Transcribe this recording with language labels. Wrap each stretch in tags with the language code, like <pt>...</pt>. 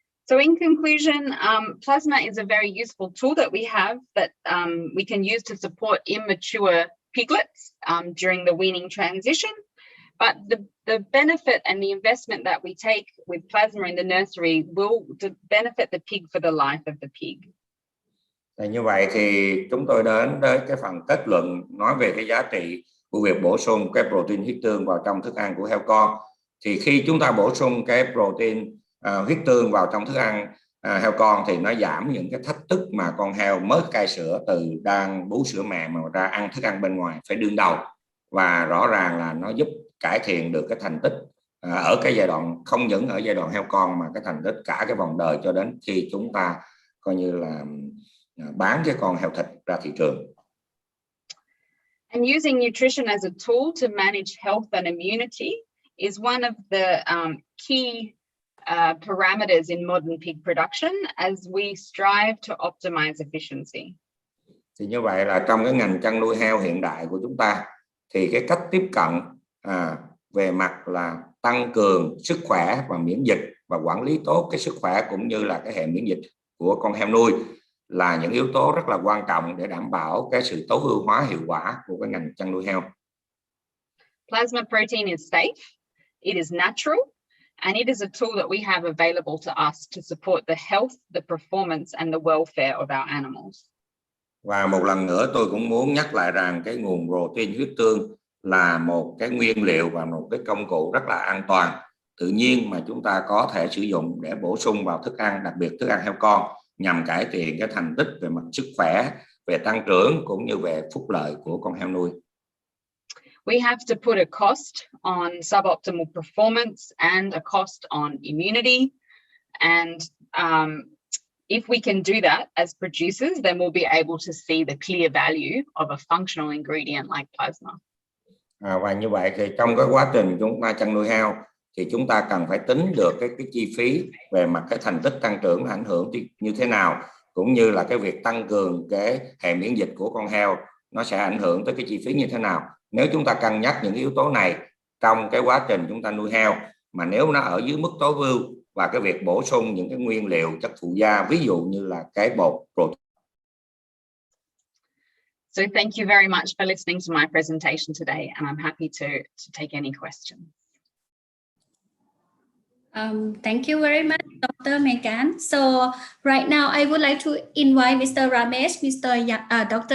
<en>So in conclusion, plasma is a very useful tool that we have that we can use to support immature piglets during the weaning transition. But the benefit and the investment that we take with plasma in the nursery will benefit the pig for the life of the pig.</en> <vi>Như vậy thì chúng tôi đến cái phần kết luận nói về cái giá trị của việc bổ sung cái protein huyết tương vào trong thức ăn của heo con. Thì khi chúng ta bổ sung cái protein huyết tương vào trong thức ăn heo con thì nó giảm những cái thách thức mà con heo mới cai sữa từ đang bú sữa mẹ mà ra ăn thức ăn bên ngoài phải đương đầu, và rõ ràng là nó giúp cải thiện được cái thành tích ở cái giai đoạn, không những ở giai đoạn heo con mà cái thành tích cả cái vòng đời cho đến khi chúng ta coi như là bán cái con heo thịt ra thị trường.</vi> <en>And using nutrition as a tool to manage health and immunity is one of the key parameters in modern pig production as we strive to optimize efficiency.</en> <vi>Thì như vậy là trong cái ngành chăn nuôi heo hiện đại của chúng ta thì cái cách tiếp cận về mặt là tăng cường sức khỏe và miễn dịch và quản lý tốt cái sức khỏe cũng như là cái hệ miễn dịch của con heo nuôi là những yếu tố rất là quan trọng để đảm bảo cái sự tối ưu hóa hiệu quả của cái ngành chăn nuôi heo.</vi> <en>Plasma protein is safe, it is natural, and it is a tool that we have available to us to support the health, the performance, and the welfare of our animals.</en> <vi>Và một lần nữa tôi cũng muốn nhắc lại rằng cái nguồn protein huyết tương là một cái nguyên liệu và một cái công cụ rất là an toàn, tự nhiên mà chúng ta có thể sử dụng để bổ sung vào thức ăn, đặc biệt thức ăn heo con, nhằm cải thiện cái thành tích về mặt sức khỏe, về tăng trưởng cũng như về phúc lợi của con heo nuôi.</vi> <en>We have to put a cost on suboptimal performance and a cost on immunity. And if we can do that as producers, then we'll be able to see the clear value of a functional ingredient like plasma.</en> <vi>Và như vậy thì trong cái quá trình chúng ta chăn nuôi heo thì chúng ta cần phải tính được cái chi phí về mặt cái thành tích tăng trưởng ảnh hưởng như thế nào, cũng như là cái việc tăng cường cái hệ miễn dịch của con heo nó sẽ ảnh hưởng tới cái chi phí như thế nào. Nếu chúng ta cân nhắc những yếu tố này trong cái quá trình chúng ta nuôi heo, mà nếu nó ở dưới mức tối ưu và cái việc bổ sung những cái nguyên liệu chất phụ gia, ví dụ như là cái bột protein.</vi> <en>So thank you very much for listening to my presentation today, and I'm happy to take any questions. Thank you very much, Dr. Megan. So right now, I would like to invite Mr. Ramesh, Dr.</en>